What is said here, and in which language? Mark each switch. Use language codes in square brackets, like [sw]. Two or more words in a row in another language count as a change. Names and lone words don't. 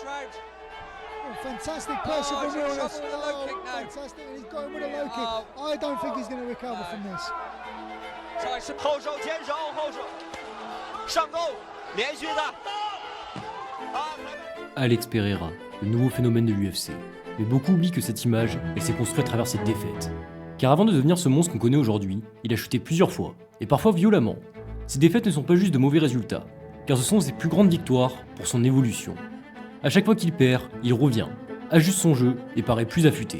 [en] Oh, fantastic pressure from Wilnis. Oh, fantastic. And he's got him with a low kick. I don't think he's going to recover from this. [zh] 后手前手，后手上勾，连续的。 [fr] Alex Pereira, le nouveau phénomène de l'UFC. Mais beaucoup oublient que cette image, elle s'est construite à travers cette défaite. Car avant de devenir ce monstre qu'on connaît aujourd'hui, il a chuté plusieurs fois, et parfois violemment. Ces défaites ne sont pas juste de mauvais résultats, car ce sont ses plus grandes victoires pour son évolution. À chaque fois qu'il perd, il revient, ajuste son jeu et paraît plus affûté.